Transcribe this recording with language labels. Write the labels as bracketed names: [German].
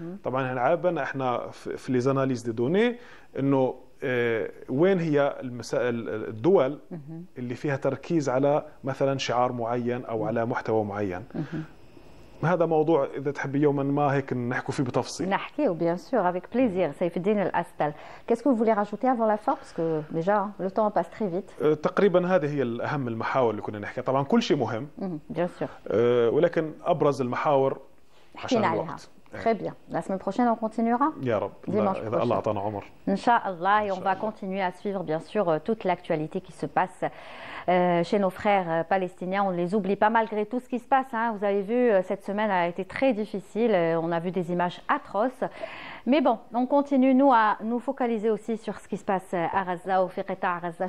[Arabic] طبعا عابنا احنا في لي زاناليز دي دوني أنه وين هي الدول اللي فيها تركيز على مثلا شعار معين أو على محتوى معين. هذا موضوع إذا تحبي يوما ما هيك نحكوا فيه بتفصيل. نحكيه [French] bien sûr avec plaisir. [Arabic] سيف الدين الأستل. [French] Qu'est-ce que vous voulez rajouter avant la fin parce que déjà le temps passe très vite. [Arabic] تقريبا هذه هي الأهم المحاور اللي كنا نحكيها. طبعا كل شيء مهم [French] bien sûr. [Arabic] ولكن أبرز المحاور عشان الوقت. [French] Très bien. La semaine prochaine, on continuera. [Arabic] يا رب. الله أعطانا عمر. [French] Inch'Allah. Et on va continuer à suivre, bien sûr, toute l'actualité qui se passe chez nos frères palestiniens. On ne les oublie pas malgré tout ce qui se passe. Vous avez vu, cette semaine a été très difficile. On a vu des images atroces. Mais bon, on continue, nous, à nous focaliser aussi sur ce qui se passe à Gaza, au Fiqita à Gaza.